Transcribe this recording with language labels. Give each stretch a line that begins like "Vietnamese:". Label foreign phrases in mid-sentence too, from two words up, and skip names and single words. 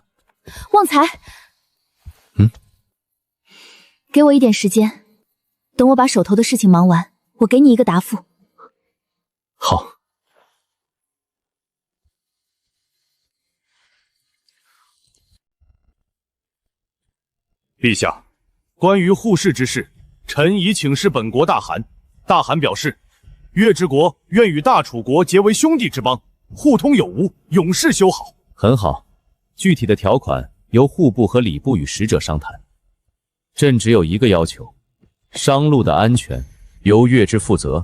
Chinese: 旺财，给我一点时间，等我把手头的事情忙完，我给你一个答复。好。陛下，關於護市之事，臣已請示本國大汗。大汗表示，月之國願與大楚國結為兄弟之邦，互通有無，永世修好。很好，具體的條款由戶部和禮部與使者商談。朕只有一個要求，商路的安全由月之負責。